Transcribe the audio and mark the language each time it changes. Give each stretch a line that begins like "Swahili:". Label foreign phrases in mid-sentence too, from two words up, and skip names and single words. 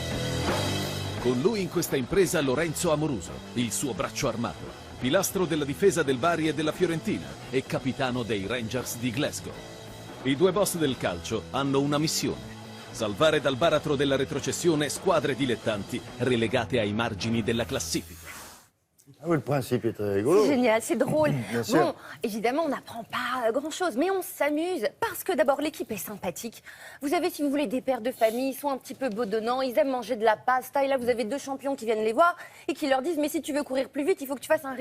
Italian: Con lui in questa impresa Lorenzo Amoruso, il suo braccio armato, pilastro della difesa del Bari e della Fiorentina e capitano dei Rangers di Glasgow. I due boss del calcio hanno una missione: salvare dal baratro della retrocessione squadre dilettanti relegate ai margini della classifica.
French: Ah oui, le principe est très rigolo. C'est génial, c'est drôle. sûr. Bon, évidemment, on n'apprend pas grand-chose, mais on s'amuse parce que d'abord, l'équipe est sympathique. Vous avez, si vous voulez, des pères de famille, ils sont un petit peu bedonnants, ils aiment manger de la pasta. Et là, vous avez deux champions qui viennent les voir et qui leur disent « Mais si tu veux courir plus vite, il faut que tu fasses un régime.